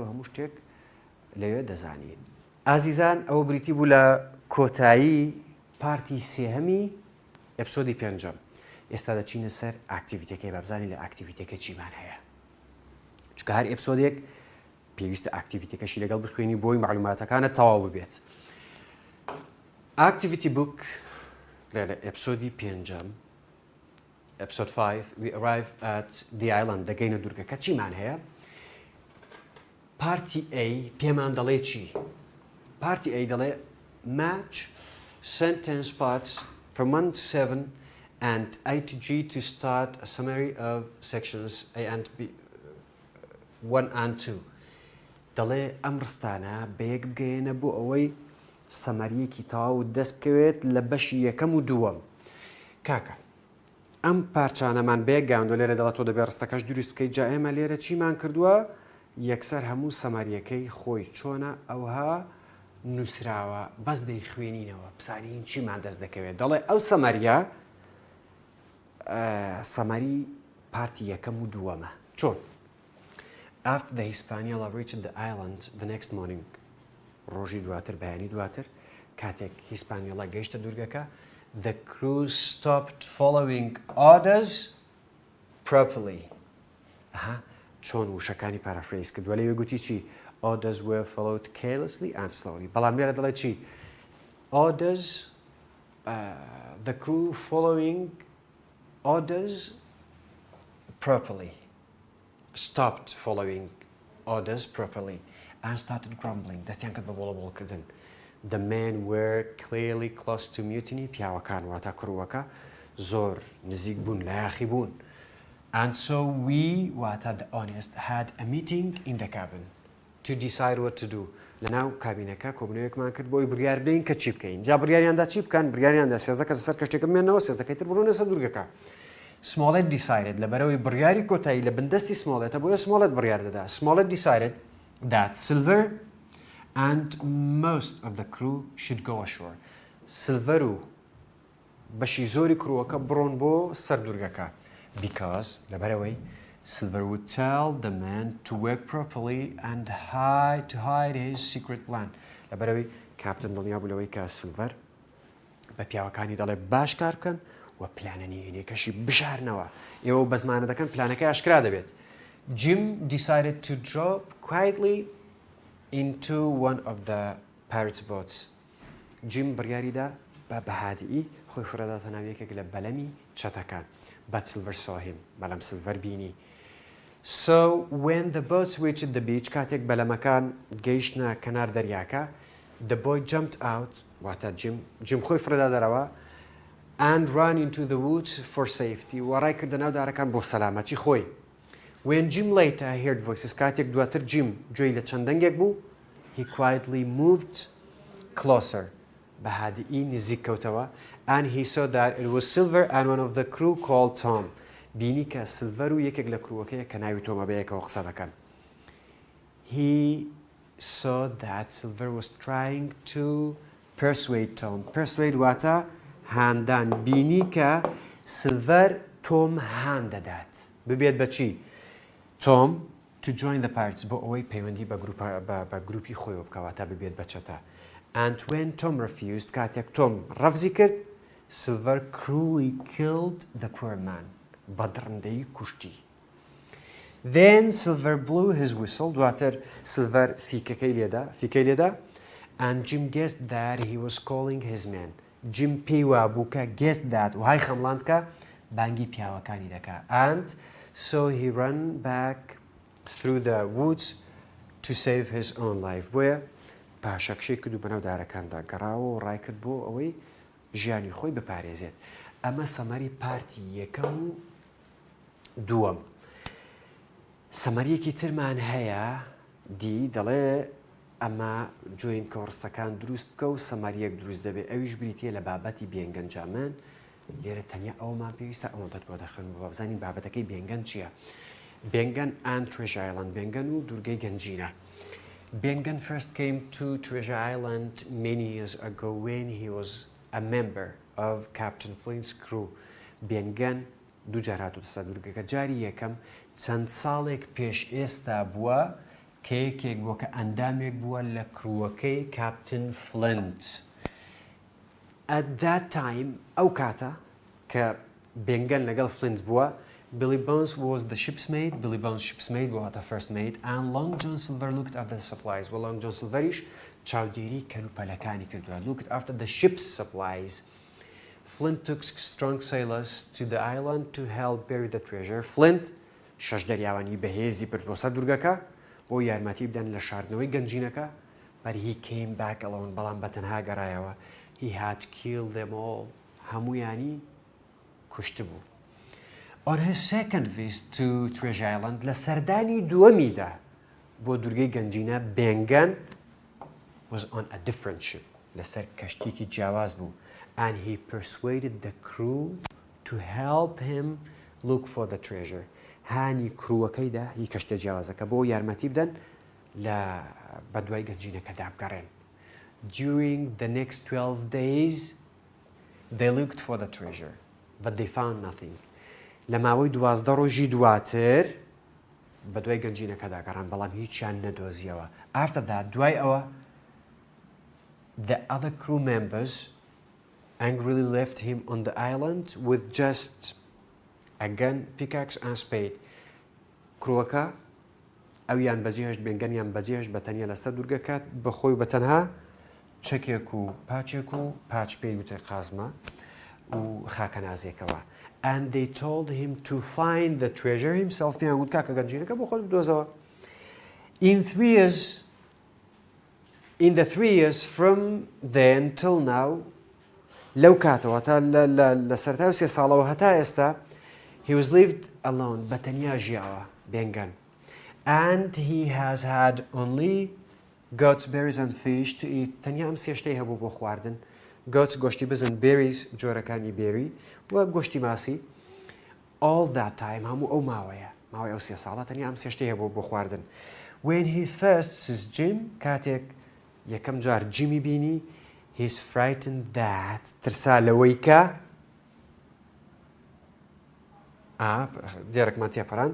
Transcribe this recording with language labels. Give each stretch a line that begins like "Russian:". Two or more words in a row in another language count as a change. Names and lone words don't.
Central Kurdish: هەموو شتێک لەوێ دەزانین ئازیزان ئەوە بریتی بوو لە کۆتایی پارتی سێهەمی ئەپسۆدی 5 ئێستا دەچینە سەر ئاکتیڤیتەکەی بابزانین لە ئاکتیڤیتەکە چیمان هەیە چکە هەر ئەپسۆدێک پێویستە ئاکتیڤیتەکەشی لەگەڵ بخوێنی بۆی معلوماتەکانە تەواو ببێت
English: Activity book
Central Kurdish: لە ئەپسۆدی 5
English: episode 5 we arrive at the island
Central Kurdish: دەگەینە دوورگەکە چیمان هەیە
English: Party A
Central Kurdish: پێمان دەڵێ چی
English: Party A دەڵێ match sentence parts from 1 to 7 and A to G to start a summary of sections A and B 1 and 2
Central Kurdish: دەڵێ ئەم ڕستانە بەیەک بگەێنە بۆ ئەوەی سەمەریەکی تەواو دەست بکەوێت لە بەشی یەکەم و دووەم کاکە ئەم پارچانەمان بێگاندۆ لێرە دەڵێت تۆ دەبێت ڕستەکەش دروست بکەیت جا ئێمە لێرە چیمان کردووە یەکسەر هەموو سەمەریەکەی خۆی چۆنە ئەوها نووسراوە بەس دەی خوێنینەوە بزانین چیمان دەست دەکەوێت دەڵێ ئەو سەمەریە سەمەری پارتی یەکەم و دووەمە چۆن
English: After the Hispaniela reached the island the next morning
Central Kurdish: ڕۆژی دواتر بەیانی دواتر کاتێک هیسپانیۆڵا گەیشتە دوورگەکە
English: the crew stopped following orders properly
Central Kurdish: چۆن وشەکانی پارافرێز کردووە لەوێ گوتی چی
English: orders were followed carelessly and slowly
Central Kurdish: بەڵام لێرە دەڵێت چی
English: orders the crew following orders properly stopped following orders properly and started grumbling
Central Kurdish: دەستیان کرد بە بۆڵەبۆڵکردن
English: The men were clearly close to mutiny
Central Kurdish: پیاوەکان واتە کڕووەکە زۆر نزیک بوون لایەخی بوون
English: And so we واتە the honest had a meeting in the cabin to decide what to do
Central Kurdish: لەناو کابینەکە کۆبنەوەیەکمان کرد بۆی بڕیار بدەین کە چی بکەین جا بڕیاریاندا چی بکەن بڕیاریاندا 13 کەس سەر کەشتێکە بمێنەوە 13 کەیتر بڕۆنە سەر دوورگەکە Smollett decided لەبەرەوەی بڕیاری کۆتایی لە بندەستی Smollett بۆیە Smollett بڕیار دەدا
English: Smollett decided that Silver and most of the crew should go ashore. Silver
Central Kurdish: و بەشی زۆری کڕووەکە بڕۆن بۆ سەر دوورگەکە
English: because لەبەرەوەی Silver would tell the man to work properly and to hide his secret plan.
Central Kurdish: لەبەرەوەی کاپتن دڵنیا بوو لەوەی کە سیلڤەر بە پیاوەکانی دەڵێ باش کار بکەن و پلانە نهێنیەکەشی بشارنەوە. ئێوە بە زمانە دەکەن پلانەکەی ئاشکرا دەبێت.
English: Jim decided to drop quietly into one of the pirates' boats.
Central Kurdish: Jim بڕیاریدا بە بەهادیئی خۆی فرەداتە ناو یەکێک لە بەلەمی چەتەکان.
English: But Silver saw him.
Central Kurdish: بەڵام سیلڤەر بینی.
English: So when the boats reached the beach,
Central Kurdish: کاتێک بەلەمەکان گەیشتنە کەنار دەریاکە,
English: the boy jumped out,
Central Kurdish: واتە Jim خۆی فرەدا دەرەوە,
English: and ran into the woods for safety.
Central Kurdish: و ڕای کردە ناو دارەکان بۆ سەلامەتی خۆی.
English: When Jim later heard voices,
Central Kurdish: کاتێک دواتر Jim گوێی لە چەندەنگێک بوو,
English: he quietly moved closer.
Central Kurdish: بەهادیئی نزیک کەوتەوە,
English: and he saw that it was Silver and one of the crew called Tom.
Central Kurdish: بینی کە سیلڤەر و یەکێک لە کڕووەکەیە کە ناوی تۆمە بەیەکەوە قسە دەکەن.
English: He saw that Silver was trying to persuade Tom.
Central Kurdish: Persuade واتە هاندان. بینی کە سیلڤەر تۆم هان دەدات. ببێت بە چی؟
English: Tom to join the pirates
Central Kurdish: بۆ ئەوەی پەیوەندی بە گروپی خۆیەوە بکەواتە ببێت بە چەتە.
English: And when Tom refused,
Central Kurdish: کاتێک Tom ڕەفزی کرد,
English: Silver cruelly killed the poor man.
Central Kurdish: بەدڕندەی کوشتی.
English: Then Silver blew his whistle,
Central Kurdish: دواتر Silver فیکەکەی لێدا,
English: and Jim guessed that he was calling his men.
Central Kurdish: Jim پێی وابوو کە
English: guessed that
Central Kurdish: وهای خەمڵاند کە بانگی پیاوەکانی دەکا.
English: And so he ran back through the woods to save his own life.
Central Kurdish: بۆیە پاشەکشەی کرد و بەناو دارەکاندا گەڕاوە و ڕای کرد بۆ ئەوەی ژیانی خۆی بپارێزێت. ئەمە سەمەری پارتی یەکەم و دووەم. سەمەریەکی ترمان هەیە دی دەڵێ ئەمە جوین کۆڕستەکان دروست بکە و سەمەریەک دروست دەبێت. ئەویش بریتە لە بابەتی بێنگەنجامن. لێرە تەنیا ئەومان پێویستە ئەوەندەت بۆ دەخن و بزانین بابەتەکەی بێنگەن چییە.
English: Ben Gunn and Treasure Island.
Central Kurdish: Ben Gunn و دوورگەی گەنجینە.
English: Ben Gunn first came to Treasure Island many years ago when he was a member of Captain Flint's crew.
Central Kurdish: Ben Gunn دوو جار هاتووە سەر دوورگەکە. جاری یەکەم چەند ساڵێک پێش ئێستا بووە کە یەکێک بووە کە ئەندامێک بووە لە کڕووەکەی Captain Flint.
English: At that time,
Central Kurdish: ئەو کاتە کە Ben Gunn لەگەڵ Flint بووە,
English: Billy Bones was the ship's mate. Billy Bones ship's mate
Central Kurdish: بووە هاتە
English: first mate, and Long John Silver looked after the supplies.
Central Kurdish: و Long John Silverish چاودێری کەلوپەلەکانی کردووە.
English: Looked after the ship's supplies. Flint took strong sailors to the island to help bury the treasure.
Central Kurdish: Flint شەش دەریاوانی بەهێزی برد بۆ سەر دوورگەکە بۆ یارمەتی بدەن لە شاردنەوەی گەنجینەکە.
English: But he came back alone.
Central Kurdish: بەڵام بەتەنها گەڕایەوە.
English: He had killed them all.
Central Kurdish: هەموویانی کوشت بوو.
English: On his second visit to Treasure Island,
Central Kurdish: لە سەردانی دووەمیدا بۆ دوورگەی گەنجینە,
English: Ben Gunn was on a different ship.
Central Kurdish: لەسەر کەشتێکی جیاواز بوو.
English: And he persuaded the crew to help him look for the treasure.
Central Kurdish: هانی کڕووەکەیدا هی کەشتە جیاوازەکە بۆ یارمەتی بدەن لە بەدوای گەنجینەکەدا بگەڕێن.
English: During the next 12 days, they looked for the treasure, but they found nothing.
Central Kurdish: لە ماوەی 12 ڕۆژی دواتر بەدوای گەنجینەکەدا گەڕان, بەڵام هیچیان نەدۆزیەوە.
English: After that,
Central Kurdish: دوای ئەوە,
English: the other crew members angrily left him on the island with just a gun, pickaxe and spade.
Central Kurdish: کڕووەکە ئەویان بەجێهێشت, Ben Gunniان بەجێهێشت بەتەنیا لەسەر دوورگەکە بەخۆی بەتەنها چەکێک و پاچێک و پاچ پێی وتە قازمە و خاکە نازێکەوە.
English: And they told him to find the treasure himself.
Central Kurdish: پیان گوت کاکە گەنجینەکە بۆ خۆت بدۆزەوە.
English: In the 3 years from then till now,
Central Kurdish: لەو کاتەوە تا لە سەرتای 3 ساڵەوە هەتا ئێستا,
English: he was lived alone.
Central Kurdish: بەتەنیا ژیاوە Ben Gunn.
English: And he has had only goats, berries and fish to eat.
Central Kurdish: تەنیا ئەم سێشتەی هەبوو بۆ خواردن. goats گۆشتی بزن, berries جۆرەکانی بێری و گۆشتی ماسی.
English: all that time
Central Kurdish: هەموو ئەو ماوەی ئەو 3 ساڵە تەنیا ئەم سێشتەی هەبوو بۆ خواردن.
English: when he first sees Jim,
Central Kurdish: کاتێک یەکەم جار جیمی بینی,
English: he's frightened that
Central Kurdish: ترسا لەوەی کە دیێرەکمان تێپەڕاند.